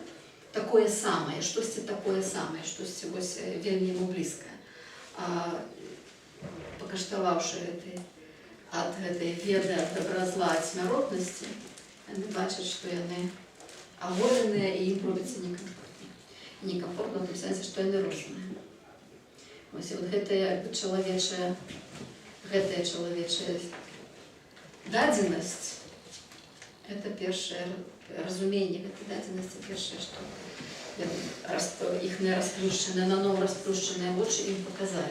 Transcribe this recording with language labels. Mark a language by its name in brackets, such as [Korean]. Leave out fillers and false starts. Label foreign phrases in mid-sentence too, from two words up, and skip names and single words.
[Belarusian] Такое самае, штосьці такое самае, штосьці вось вельмі яму блізкае. Пакаштаваўшы ад гэтай веды, ад добра, зла, ад смяротнасці, яны бачаць, што яны аголеныя і ім робіцца некамфортна. [Russian] Некомфортно в том сенсе, что они розныя. [Belarusian] Ось, вот гэтая чалавечая дадзенасць, это першае разуменне гэтай дадзенасці, першае, што іхныя расплюшчаныя, наново расплюшчаныя вочы ім паказалі.